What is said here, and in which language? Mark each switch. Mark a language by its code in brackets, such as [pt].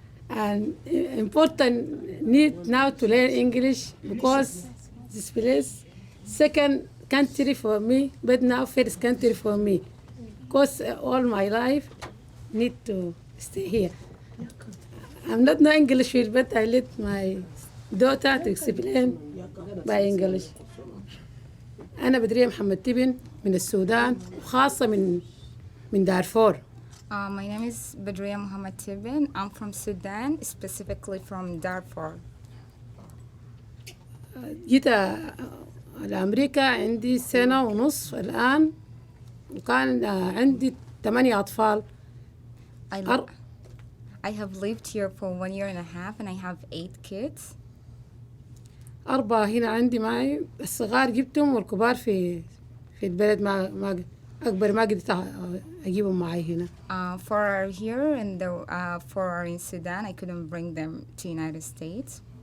[en] And important need now to learn English because this place second country for me, but now first country for me. Because all my life need to stay here. I'm not no English, but I let my daughter to explain by English. [ar] أنا بدرية محمد تبن من السودان وخاصة من دارفور. [en] My name is Badria Muhammad Tibin. I'm from Sudan, specifically from Darfur. [ar] جيت لأمريكا عندي 1.5 سنة الآن وكان عندي 8 أطفال. [en] I have lived here for 1.5 years and I have 8 kids. [ar] 4 هنا عندي معي، الصغار جبتهم والكبار في البلد ما أكبر ما قدرت أجيبهم معي هنا. [en] For here and for in Sudan, I couldn't bring them to United States.